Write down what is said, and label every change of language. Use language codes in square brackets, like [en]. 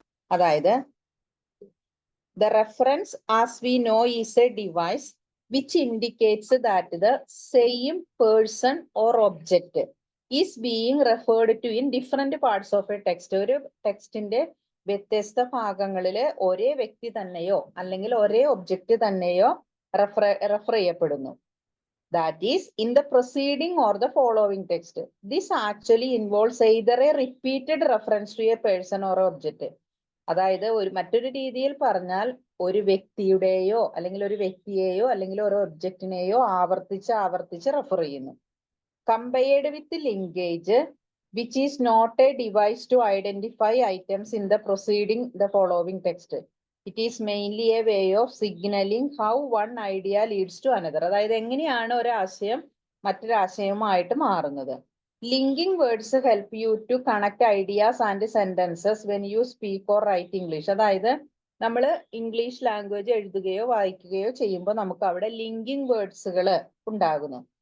[en] അതായത് the reference, as we know, is a device which indicates that the same person or object is being referred to in different parts of a text. [ml] ഒരു ടെക്സ്റ്റിന്റെ വ്യത്യസ്ത ഭാഗങ്ങളില് ഒരേ വ്യക്തി തന്നെയോ അല്ലെങ്കിൽ ഒരേ ഒബ്ജക്റ്റ് തന്നെയോ റെഫർ ചെയ്യപ്പെടുന്നു. [en] That is in the proceeding or the following text. This actually involves either a repeated reference to a person or object. [ml] അതായത് മറ്റൊരു രീതിയിൽ പറഞ്ഞാൽ ഒരു വ്യക്തിയുടെയോ അല്ലെങ്കിൽ ഒരു വ്യക്തിയെയോ അല്ലെങ്കിൽ ഒരു ഒബ്ജക്റ്റിനെയോ ആവർത്തിച്ച് റെഫർ ചെയ്യുന്നു. [en] Compared with linkage, which is not a device to identify items in the proceeding the following text. It is mainly a way of signaling how one idea leads to another. [ml] അതായത് എങ്ങനെയാണ് ഒരാശയം മറ്റൊരാശയവുമായിട്ട് മാറുന്നത്. [en] Linking words help you to connect ideas and sentences when you speak or write English. [ml] അതായത് നമ്മൾ English language എഴുതുകയോ വായിക്കുകയോ ചെയ്യുമ്പോൾ നമുക്ക് അവിടെ ലിങ്കിങ് വേർഡ്സുകൾ ഉണ്ടാകുന്നു.